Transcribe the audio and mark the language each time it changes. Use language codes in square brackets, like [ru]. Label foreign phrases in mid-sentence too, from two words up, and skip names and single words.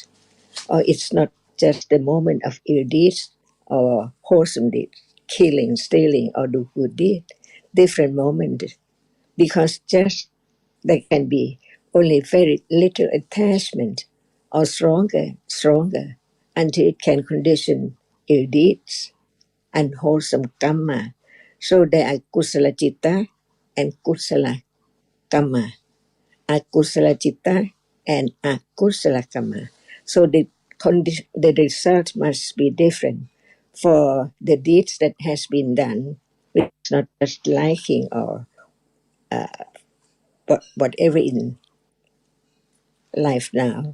[en] Or it's not just the moment of ill deeds or wholesome deeds, killing, stealing, or do good deed, different moment, because just there can be only very little attachment or stronger, until it can condition ill deeds and wholesome karma. So there are [pi] kusala citta [en] and [pi] kusala karma, akusala citta [en] and [pi] akusala karma. [en] So the result must be different for the deeds that has been done, which is not just liking or whatever in life now.